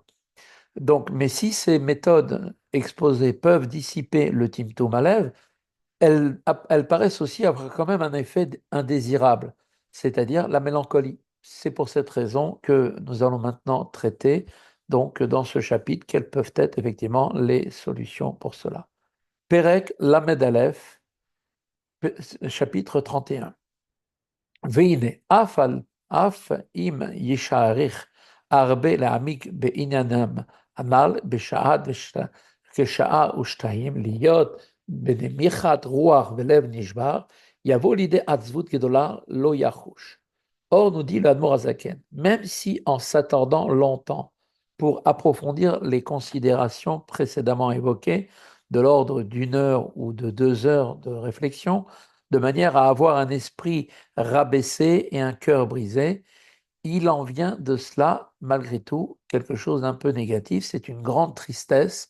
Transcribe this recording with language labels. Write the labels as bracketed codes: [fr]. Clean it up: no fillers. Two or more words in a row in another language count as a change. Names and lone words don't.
[fr] Donc, mais si ces méthodes exposées peuvent dissiper le [he] טמטום הלב, [fr] elles paraissent aussi avoir quand même un effet indésirable, c'est-à-dire la mélancolie. C'est pour cette raison que nous allons maintenant traiter, donc dans ce chapitre, quelles peuvent être effectivement les solutions pour cela. [he] פרק למד אלף, [fr] chapitre 31. [he] והנה, אף אם ישעריך הרבה להעמיק בעניינם, הנ"ל כשעה ושתיים, להיות בנמיכת רוח ולב נשבר, יבוא לידי עצבות גדולה לא יחוש. [fr] Or, nous dit l' [he] אדמו״ר הזקן, [fr] même si en s'attardant longtemps pour approfondir les considérations précédemment évoquées, de l'ordre d'une heure ou de 2 heures de réflexion, de manière à avoir un esprit rabaissé et un cœur brisé, il en vient de cela, malgré tout, quelque chose d'un peu négatif, c'est une grande tristesse.